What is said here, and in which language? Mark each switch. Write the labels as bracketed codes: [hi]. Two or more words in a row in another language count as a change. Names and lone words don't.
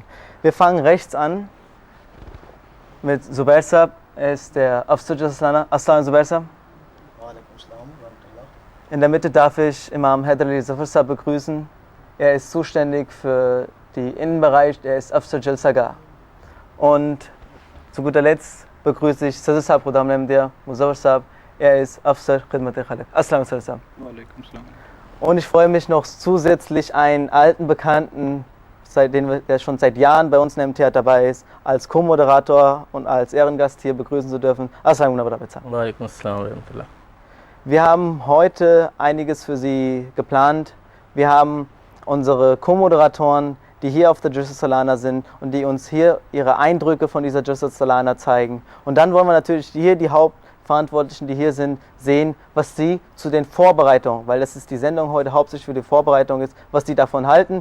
[de] Wir fangen rechts an mit Zubair Sahab, er ist der [ur] Afsar Jalsa Salana. [de] Assalamu Zubair Sahab. In der Mitte darf ich Imam Haider Ali Zafar Sahab begrüßen. Er ist zuständig für den Innenbereich, er ist [ur] Afsar Jalsa Gah. [de] Und zu guter Letzt begrüße ich Sadr Sahab Khudam Nehmdia Muzawwar Sahab, er ist [ur] Afsar Khidmat-e-Khalq. [de] Assalamu Sadr Sahab. [ar] Walaikum Salam. [de] Und ich freue mich noch zusätzlich einen alten Bekannten, der schon seit Jahren bei uns in MTA dabei ist, als Co-Moderator und als Ehrengast hier begrüßen zu dürfen. [ar] Assalamu alaikum. Walaikum Salam wa rahmatullah. [de] Wir haben heute einiges für Sie geplant. Wir haben unsere Co-Moderatoren, die hier auf der Jalsa Salana sind und die uns hier ihre Eindrücke von dieser Jalsa Salana zeigen. Und dann wollen wir natürlich hier die Hauptverantwortlichen, die hier sind, sehen, was sie zu den Vorbereitungen, weil das ist die Sendung heute hauptsächlich für die Vorbereitung ist, was die davon halten.